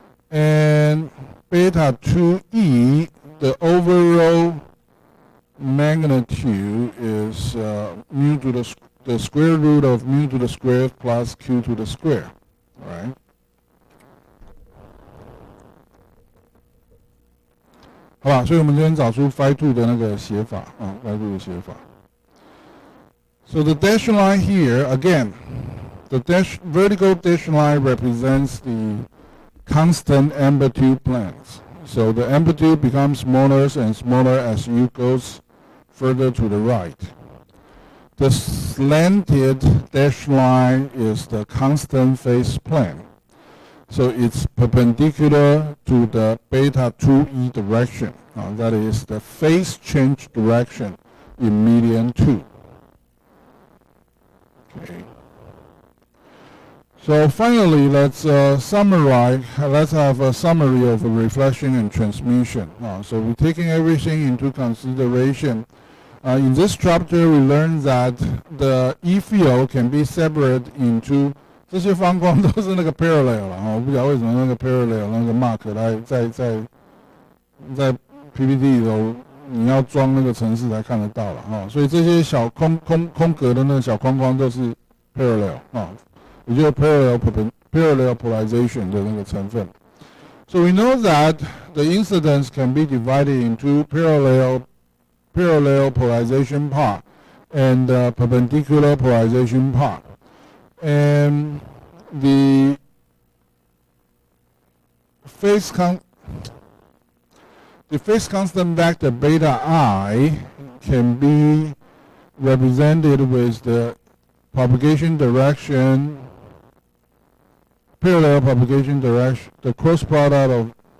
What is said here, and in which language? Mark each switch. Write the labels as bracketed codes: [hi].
[en] And beta 2e, the overall magnitude is mu to the square root of mu to the square plus q to the square, right? [zh] 好吧，所以我们这边找出 phi 2的那个写法啊 ，phi 2的写法。 [en] So the dashed line here again, the vertical dashed line represents the constant amplitude planes. So the amplitude becomes smaller and smaller as u goes further to the right. The slanted dashed line is the constant phase plane. So it's perpendicular to the beta 2e direction. That is the phase change direction in median 2. Okay. So finally, let's summarize. Let's have a summary of reflection and transmission. So we're taking everything into consideration. In this chapter, we learned that the E field can be separated into [zh] 这些方框都是那个 parallel 了我不晓得为什么那个 parallel 那个 mark 在 PPT 里头你要装那个程式才看得到了所以这些小空格的那个小框框都是 parallel 也就是 parallel polarization 的那个成分。 [en] So we know that the incidence can be divided into parallel polarization part and perpendicular polarization part. And the phase constant vector beta I can be represented with the propagation direction, parallel propagation direction, the cross product